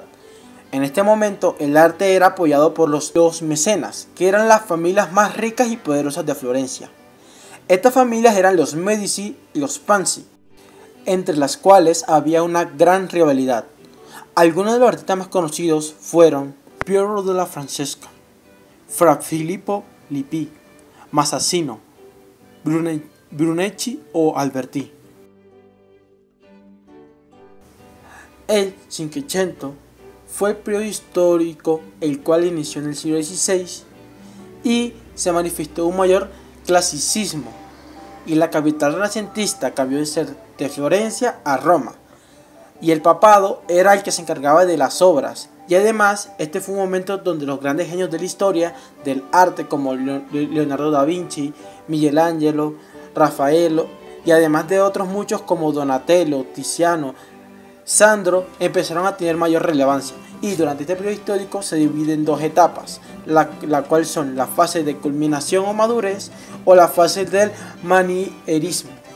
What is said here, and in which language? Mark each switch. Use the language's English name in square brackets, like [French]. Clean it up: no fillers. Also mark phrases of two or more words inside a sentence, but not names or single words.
[Spanish] En este momento el arte era apoyado por los mecenas, que eran las familias más ricas y poderosas de Florencia. Estas familias eran los Medici y los Panzi, entre las cuales había una gran rivalidad. Algunos de los artistas más conocidos fueron Piero della Francesca, Fra Filippo Lippi, Masaccio, Brunelleschi o Alberti. El Cinquecento fue el periodo histórico el cual inició en el siglo XVI y se manifestó un mayor clasicismo y la capital renacentista cambió de ser de Florencia a Roma y el papado era el que se encargaba de las obras y además este fue un momento donde los grandes genios de la historia del arte como Leonardo da Vinci, Michelangelo, Rafael y además de otros muchos como Donatello, Tiziano, Sandro empezaron a tener mayor relevancia y durante este periodo histórico se divide en dos etapas, la cual son la fase de culminación o madurez o la fase del manierismo.